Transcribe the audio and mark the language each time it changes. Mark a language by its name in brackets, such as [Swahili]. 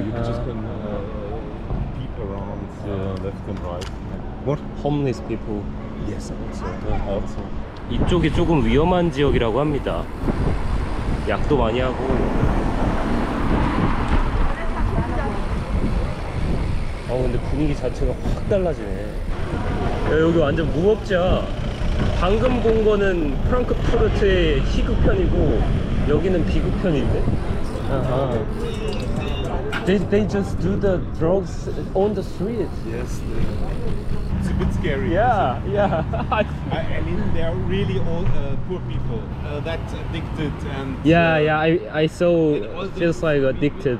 [English] You just can peep around left and right. What? Homeless people. Yes, also. [Korean] 이쪽이 조금 위험한 지역이라고 합니다. 약도 많이 하고. 근데 분위기 자체가 확 달라지네. 야, 여기 완전 무법지야. 방금 본 거는 프랑크푸르트의 희극편이고 여기는 비극편인데. 아하. [English] They just do the drugs on the street. Yes, it's a bit scary. Yeah. I mean, they are really all poor people that addicted and. Yeah, I saw. Feels like addicted.